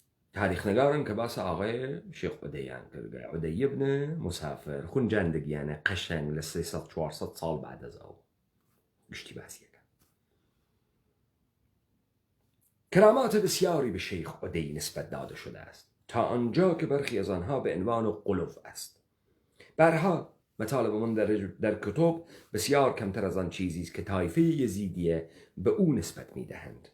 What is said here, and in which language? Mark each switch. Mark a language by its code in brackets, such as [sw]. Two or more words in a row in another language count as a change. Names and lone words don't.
[sdh] کە باسە ئاغای شێخ عودەیان کردگە عودەی ابن مسافر خونجاندگیانە قەشەنگ لە 300-400 ساڵ بعدەزەوە گشتی باسیەکە. [fa] کرامات بسیاری به شیخ عدی نسبت داده شده است تا آنجا که برخی از آنها به عنوان قلوف است. برها مطالب من در کتب بسیار کمتر از آن چیزی است که طایفه یزیدیه به او نسبت میدهند.